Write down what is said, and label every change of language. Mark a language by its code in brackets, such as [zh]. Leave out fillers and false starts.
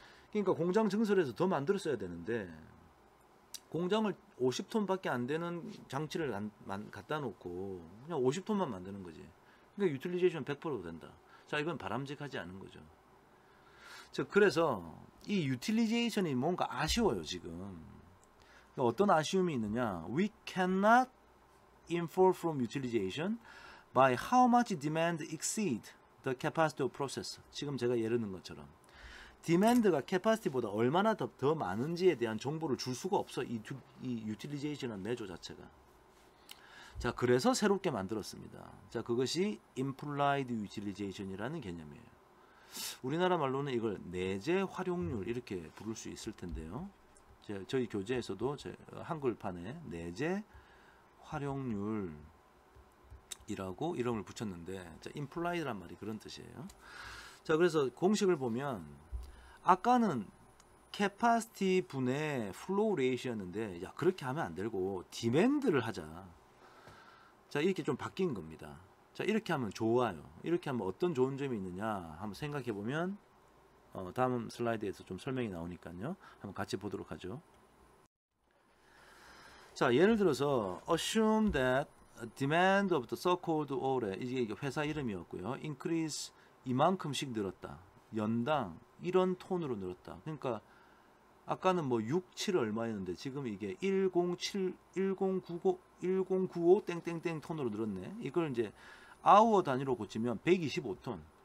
[ko] 그러니까 공장 증설해서 더 만들었어야 되는데 공장을 50톤밖에 안 되는 장치를 갖다 놓고 그냥 50톤만 만드는 거지. 그러니까 유틸리제이션 100% 된다. 자, 이건 바람직하지 않은 거죠. 그래서 이 유틸리제이션이 뭔가 아쉬워요, 지금. 그러니까 어떤 아쉬움이 있느냐? [en] We cannot infer from utilization by how much demand exceed the capacity of process. [ko] 지금 제가 예를 든 것처럼 디맨드가 캐파시티보다 얼마나 더 많은지에 대한 정보를 줄 수가 없어. 이 유틸리제이션이라는 매조 자체가. 자, 그래서 새롭게 만들었습니다. 자, 그것이 implied utilization이라는 개념이에요. 우리나라 말로는 이걸 내재 활용률 이렇게 부를 수 있을 텐데요. 저희 교재에서도 한글판에 내재 활용률이라고 이름을 붙였는데, 자, implied란 말이 그런 뜻이에요. 자, 그래서 공식을 보면 아까는 capacity 분의 flow rate였는데, 야, 그렇게 하면 안 되고 demand를 하자. 자, 이렇게 좀 바뀐 겁니다. 자, 이렇게 하면 좋아요. 이렇게 하면 어떤 좋은 점이 있느냐 한번 생각해 보면 다음 슬라이드에서 좀 설명이 나오니까요. 한번 같이 보도록 하죠. 자, 예를 들어서 [en] assume that demand of the so-called ORE, [ko] 이게 회사 이름이었고요. increase 이만큼씩 늘었다. 연당 이런 톤으로 늘었다. 그러니까 아까는 뭐 6, 7 얼마였는데 지금 이게 1095 땡땡땡 톤으로 늘었네. 이걸 이제 아워 단위로 고치면 125톤.